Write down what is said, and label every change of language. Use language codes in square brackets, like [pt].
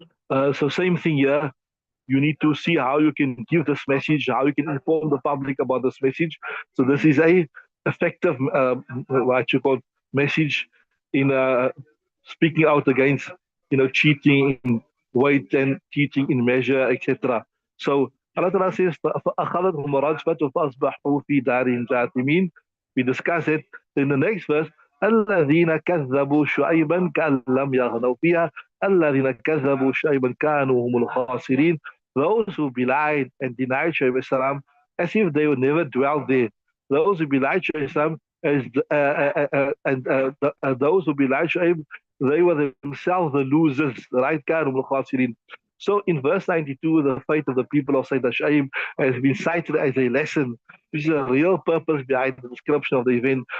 [en] So same thing here. You need to see how you can give this message, how you can inform the public about this message. So this is a effective, what you call, message in speaking out against, cheating in weight and cheating in measure, etc. So Allah Ta'ala says, [ar] فَأَخَذَتْهُمْ رَجْفَةُ فَأَصْبَحُوا فِي دَارِهِمْ جَاثِمِينَ. [en] We discuss it in the next verse. [ar] الذين كذبوا شعيبا كأن لم يغنوا فيها الذين كذبوا شعيبا كانوا هم الخاسرين. [en] Those who belied and denied Shu'aib salam as if they would never dwell there. Those who belied Shu'aib salam as and those who belied Shu'aib, they were themselves the losers, right? [ar] كانوا الخاسرين. [en] So in verse 92, the fate of the people of Sayyidina Shu'aib has been cited as a lesson, which is a real purpose behind the description of the event.